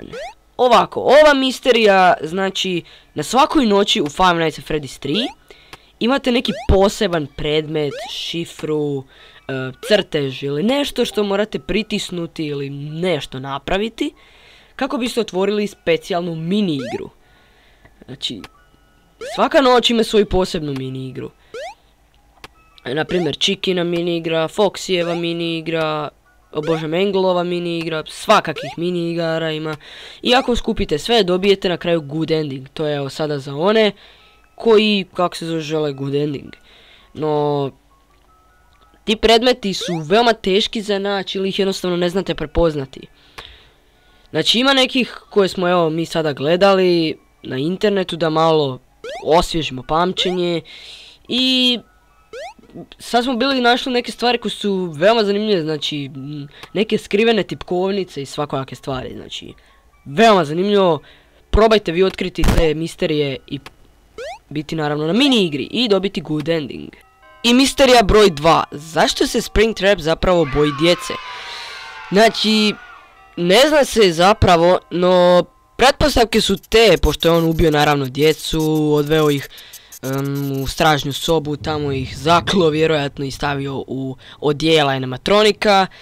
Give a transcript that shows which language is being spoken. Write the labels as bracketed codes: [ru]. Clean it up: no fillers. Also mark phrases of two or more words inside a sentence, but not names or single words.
[hr] Ovako, ova misterija, znači, na svakoj noći u Five Nights at Freddy's 3 imate neki poseban predmet, šifru, crtež ili nešto što morate pritisnuti ili nešto napraviti kako biste otvorili specijalnu mini igru. Znači, svaka noć ima svoju posebnu mini igru. Naprimjer, Chikina mini igra, Foxyjeva mini igra, Manglova mini igra, svakakih mini igara ima. I ako skupite sve, dobijete na kraju [en] good ending. [hr] To je evo sada za one koji, kako se zove, žele [en] good ending. [hr] No, ti predmeti su veoma teški za naći ili ih jednostavno ne znate prepoznati. Znači ima nekih koje smo evo mi sada gledali na internetu da malo osvježimo pamćenje i sad smo bili našli neke stvari koje su veoma zanimljive, znači neke skrivene tipkovnice i svakojake stvari, znači veoma zanimljivo. Probajte vi otkriti te misterije i biti naravno na mini igri i dobiti [en] good ending. [hr] I misterija broj 2. Zašto se Springtrap zapravo boji djece? Znači, ne zna se zapravo, no pretpostavke su te, pošto je on ubio naravno djecu, odveo ih u stražnju sobu, tamo ih zaklo vjerojatno i stavio u odijela animatronika.